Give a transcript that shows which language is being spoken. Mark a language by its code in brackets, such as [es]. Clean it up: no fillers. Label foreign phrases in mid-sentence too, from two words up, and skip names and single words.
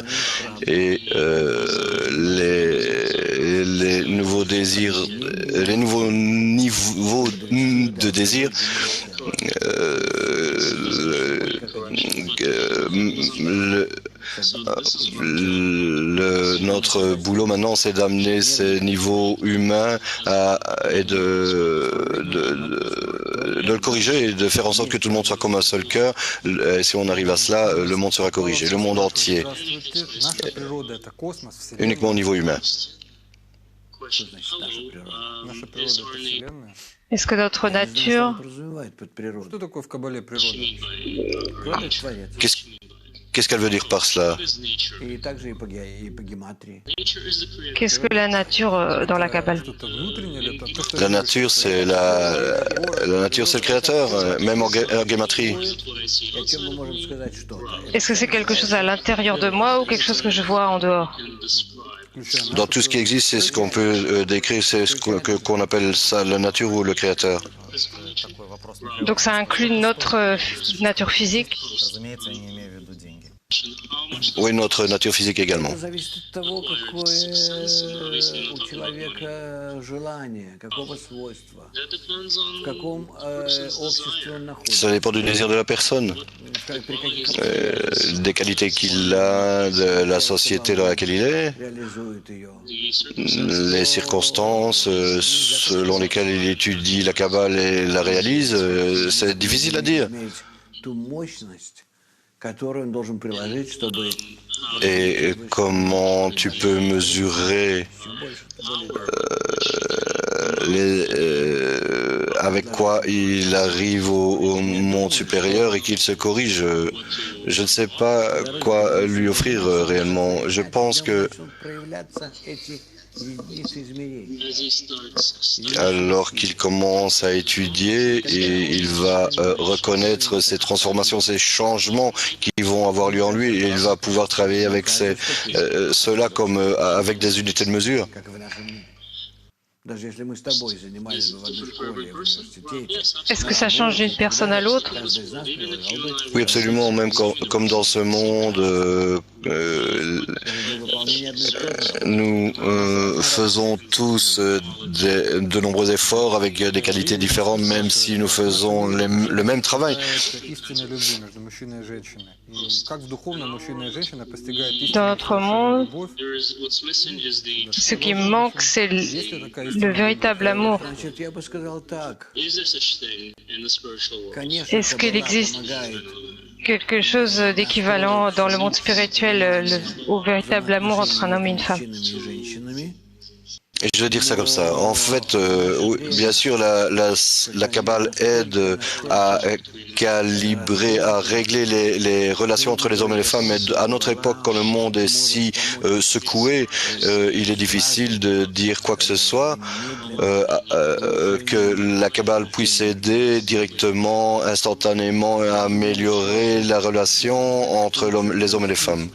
[fr] Et les nouveaux désirs, les nouveaux niveaux de désir, notre boulot maintenant, c'est d'amener ces niveaux humains et de le corriger et de faire en sorte que tout le monde soit comme un seul cœur. Et si on arrive à cela, le monde sera corrigé, le monde entier, [ru] Наша природа — это космос, [fr] uniquement au [ru] Вселенная. [fr] niveau humain. [ru] Наша природа — это Вселенная. [fr] Est-ce que notre nature, [ru] Что такое в Кабале природа? [fr] Qu'est-ce qu'elle veut dire par cela? qu'est-ce que la nature dans la Kabbale? [ru] Что-то внутреннее или то, что [fr] La nature, c'est la nature, c'est le créateur, même en guématrie. Est-ce que c'est quelque chose à l'intérieur de moi ou quelque chose que je vois en dehors? [ru] включая [fr] Dans tout ce qui existe, c'est ce qu'on peut décrire, c'est ce qu'on appelle ça la nature ou le créateur. [ru] Такой вопрос, Михаил. [fr] Donc ça inclut notre nature physique. [ru] Разумеется, я не имею в виду деньги. [fr] Oui, notre nature physique également. [ru] Это зависит от того, какое у человека желание, какого свойства, в каком обществе он находится, [fr] Ça dépend du désir de la personne, [ru] при каких [fr] des qualités qu'il a, de la société dans laquelle il est, [ru] реализует ее. [fr] les circonstances selon lesquelles il étudie la Kabbale et la réalise. C'est difficile à dire. [ru] Иметь ту мощность, которую он должен приложить, чтобы [fr] Et comment tu peux mesurer avec quoi il arrive au monde supérieur et qu'il se corrige. Je ne sais pas quoi lui offrir réellement. Je pense que [ru] проявляться эти единицы измерений. [fr] alors qu'il commence à étudier et il va reconnaître ces transformations, ces changements qui vont avoir lieu en lui et il va pouvoir travailler avec cela comme avec des unités de mesure. [ru] Как и в нашем мире. Даже если мы с тобой занимались бы в одной школе, в университете, [fr] Est-ce que ça change d'une personne à l'autre? [ru] каждый из нас приложил бы [fr] Oui, absolument, même comme dans ce monde, [ru] для выполнения одной и той же [fr] nous faisons tous de nombreux efforts avec des qualités différentes, même si nous faisons le même travail. [ru] как истинной любви между мужчиной и женщиной. И как в духовном мужчина и женщина постигают [fr] Dans [ru] истинную [fr] notre monde, [ru] любовь. [fr] ce qui manque, c'est [ru] Есть ли такая [fr] le [ru] истинная [fr] véritable amour. [ru] Значит, я бы сказал так. Конечно, [fr] Est-ce qu'il [ru] Каббала [fr] existe [ru] помогает [fr] quelque chose d'équivalent dans le monde spirituel au véritable amour entre un homme et une femme? [ru] мужчинами и женщинами. [fr] Et je vais dire ça comme ça. En fait, oui, bien sûr, la Kabbale aide à calibrer, à régler les relations entre les hommes et les femmes. Mais à notre époque, quand le monde est si secoué, il est difficile de dire quoi que ce soit, que la Kabbale puisse aider directement, instantanément à améliorer la relation entre les hommes et les femmes.